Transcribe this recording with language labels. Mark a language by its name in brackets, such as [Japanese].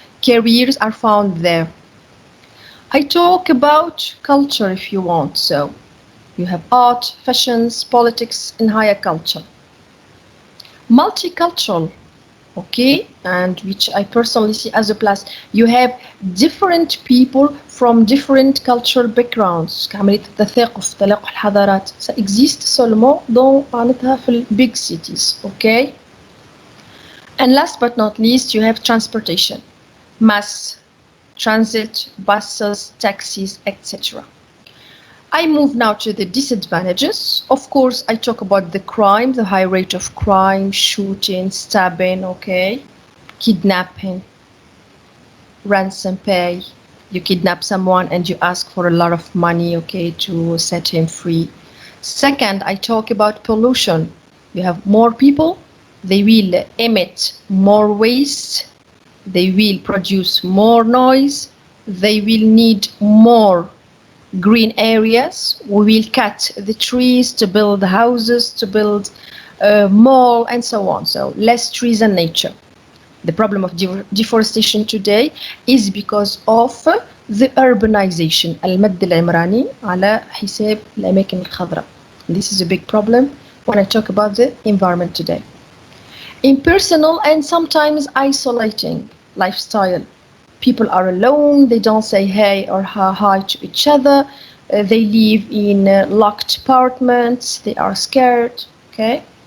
[English] Careers are found there. I talk about culture if you want, so you have art, fashions, politics, and higher culture. Multicultural, okay, and which I personally see as a plus. You have different people from different cultural backgrounds. [Arabic] كعملية التثاقف تلاقح الحضارات. [French] Ça existe seulement dans [Arabic] معناتها في [English] big cities, okay. And last but not least, you have transportation, mass transit, buses, taxis, etc. I move now to the disadvantages. Of course, I talk about the crime, the high rate of crime, shooting, stabbing, okay, kidnapping, ransom pay. You kidnap someone and you ask for a lot of money, okay, to set him free. Second, I talk about pollution. You have more people, they will emit more waste, they will produce more noise, they will need more green areas. We will cut the trees to build houses, to build a mall, and so on. So less trees and nature. The problem of deforestation today is because of the urbanization. [Arabic] المد العمراني على حساب الأماكن الخضراء. [English] This is a big problem when I talk about the environment today. Impersonal and sometimes isolating lifestyle. People are alone, they don't say hey or hi to each other, they live in locked apartments, they are scared, okay?